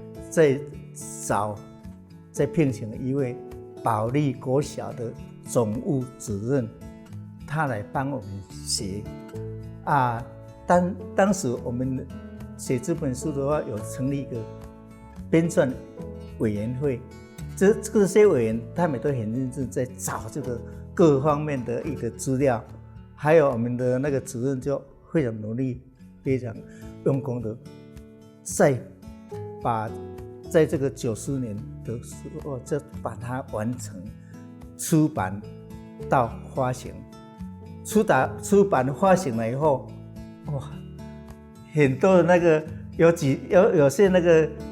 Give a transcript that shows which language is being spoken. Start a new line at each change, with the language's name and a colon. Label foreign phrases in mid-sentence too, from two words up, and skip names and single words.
Chinese: 再聘請一位保利國小的總務主任，他來幫我們寫當時我們寫這本書的話，有成立一個編撰委員會，這些委員他們都很認真在找這個各方面的一個資料，還有我們的那個主任就非常努力，非常用功的在這個90年的時候就把它完成出版到發行，出版發行了以後，哇，很多的那個有些那個